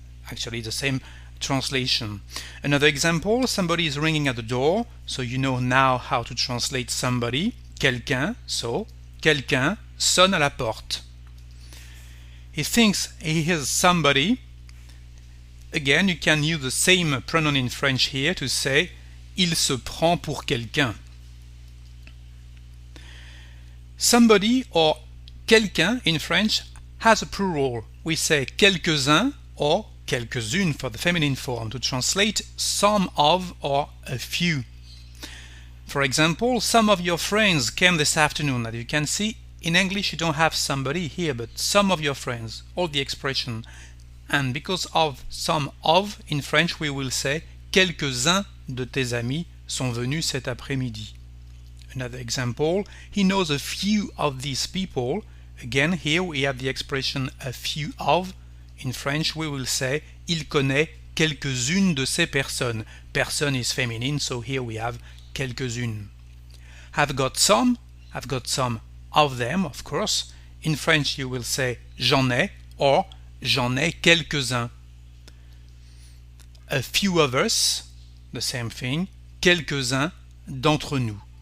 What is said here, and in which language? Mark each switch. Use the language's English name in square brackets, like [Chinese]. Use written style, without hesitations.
[English] Actually the same translation. Another example, somebody is ringing at the door, so you know now how to translate somebody. [French] Quelqu'un, so quelqu'un sonne à la porte. [English] He thinks he hears somebody. Again, you can use the same pronoun in French here to say [French] il se prend pour quelqu'un. [English] Somebody or quelqu'un in French has a plural. We say quelques-uns or quelques-unes for the feminine form to translate some of or a few. For example, some of your friends came this afternoon. As you can see, in English you don't have somebody here, but some of your friends, all the expression. And because of some of, in French we will say [French] quelques-uns de tes amis sont venus cet après-midi. [English] Another example, he knows a few of these people. Again, here we have the expression a few of. In French we will say [French] il connaît quelques-unes de ces personnes. [English] Personne is feminine, so here we have quelques-unes. I've got some of them, of course. In French you will say j'en ai or [French] j'en ai quelques-uns. [English] A few of us, the same thing, [French] quelques-uns d'entre nous.